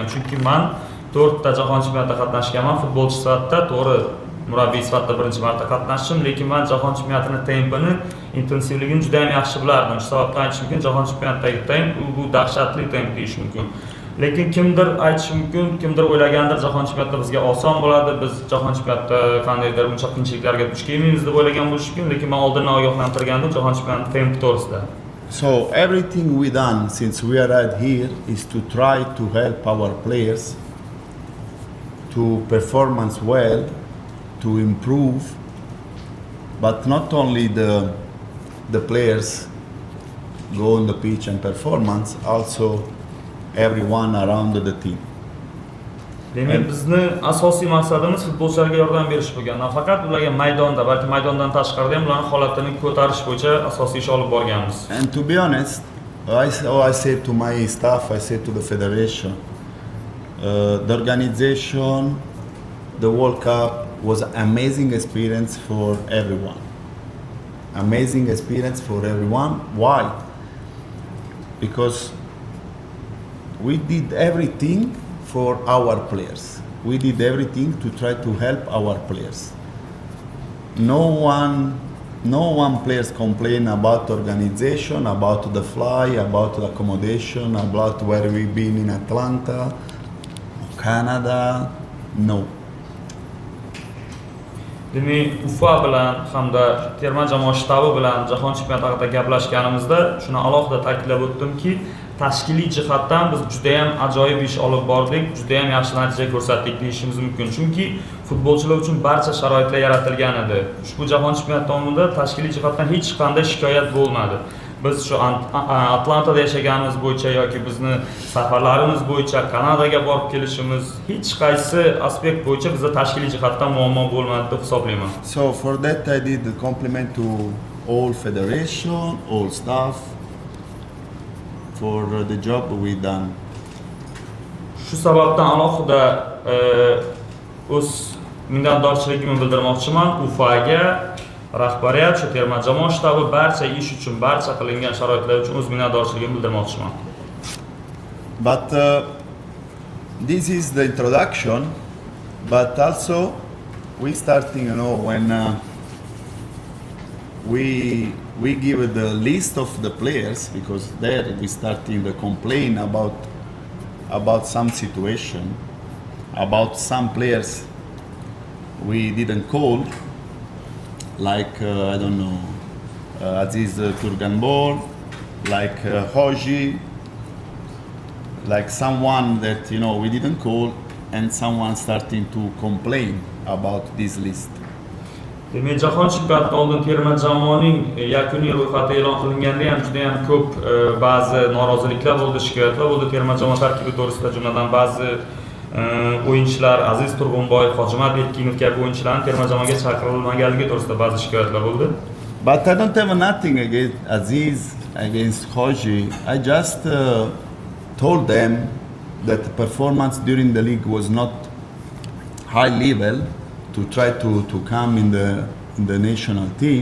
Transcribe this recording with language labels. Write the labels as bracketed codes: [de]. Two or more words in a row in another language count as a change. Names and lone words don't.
[uz] Chunki men 4 ta jahon chempionatida qatnashganman, futbolchi sifatida, to'g'ri murabbiy sifatida birinchi marta qatnashdim, lekin men jahon chempionatining tempini, intensivligini juda ham yaxshi bilardim. Shu sababdan aytish mumkin, jahon chempionatidagi temp bu dahshatli temp deyish mumkin. Lekin kimdir aytish mumkin, kimdir o'ylagandir jahon chempionatida bizga oson bo'ladi, biz jahon chempionatida qandaydir uncha qiyinchiliklarga duch kelmaymiz deb o'ylagan bo'lish mumkin, lekin men oldindan ogohlantirgandim jahon chempionati temp to'g'risida. [en] So everything we done since we arrived here is to try to help our players to performance well, to improve, but not only the players go on the pitch and performance, also everyone around the team. [uz] Demak, bizni asosiy maqsadimiz futbolchilarga yordam berish bo'lgan. Nafaqat ularga maydonda, balki maydondan tashqarida ham ularning holatini ko'tarish bo'yicha asosiy ish olib borganmiz. [en] And to be honest, I say to my staff, I say to the federation, the organization, the World Cup was an amazing experience for everyone. Amazing experience for everyone. Why? Because we did everything for our players. We did everything to try to help our players. No one players complain about organization, about the fly, about the accommodation, about where we've been in Atlanta, Canada. No. [uz] Demak, UFA bilan hamda terma jamoa shtabi bilan jahon chempionati haqida gaplashganimizda shuni alohida ta'kidlab o'tdimki, tashkiliy jihatdan biz juda ham ajoyib ish olib bordik, juda ham yaxshi natija ko'rsatdik deyishimiz mumkin. Chunki futbolchilar uchun barcha sharoitlar yaratilgan edi. Ushbu jahon chempionati davomida tashkiliy jihatdan hech qanday shikoyat bo'lmadi. Biz shu Atlantada yashaganimiz bo'yicha yoki bizni safarlarimiz bo'yicha Kanadaga borib kelishimiz hech qaysi aspekt bo'yicha bizda tashkiliy jihatdan muammo bo'lmadi deb hisoblayman. [en] So for that I did the compliment to all federation, all staff for the job we done. [uz] Shu sababdan alohida o'z minnatdorchiligimni bildirmoqchiman UFAga, rahbariyat, shu terma jamoa shtabi barcha ish uchun, barcha qilingan sharoitlar uchun o'z minnatdorchiligimni bildirmoqchiman. [en] But this is the introduction, but also we starting, when we give the list of the players, because there we starting to complain about some situation, about some players we didn't call, like I don't know, Aziz Turganbol, like Hoji, like someone that we didn't call, and someone starting to complain about this list. [uz] Demak, jahon chempionatidan oldin terma jamoaning yakuniy ro'yxati e'lon qilinganda ham juda ham ko'p ba'zi noroziliklar bo'ldi, shikoyatlar bo'ldi terma jamoa tarkibi to'g'risida, jumladan ba'zi o'yinchilar Aziz Turg'unboyev, Hojimat Erkinov kabi o'yinchilarning terma jamoaga chaqirilmaganligi to'g'risida ba'zi shikoyatlar bo'ldi. [en] But I don't have nothing against Aziz, against Hoji. I just told them that the performance during the league was not high level to try to come in the national team.